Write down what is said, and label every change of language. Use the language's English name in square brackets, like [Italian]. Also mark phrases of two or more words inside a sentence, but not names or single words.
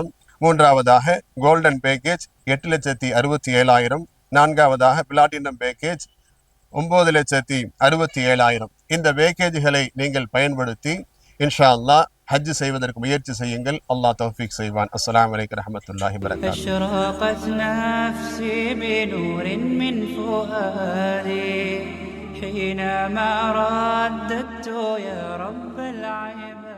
[Tamil] மூன்றாவதாக கோல்டன் பேக்கேஜ் 8,67,000. நான்காவதாக பிளாட்டினம் பேக்கேஜ் 9,67,000. இந்த பேக்கேஜ்களை நீங்கள் பயன்படுத்தி [Arabic] إن شاء الله [Tamil] ஹஜ் செய்வதற்கு முயற்சி செய்யுங்கள். அல்லாஹ் தௌஃபீக் செய்வான். [Arabic] السلام عليكم ورحمة الله وبركاته. أشرقت نفسي بنور من فؤادي حينما رددت يا رب العالمين.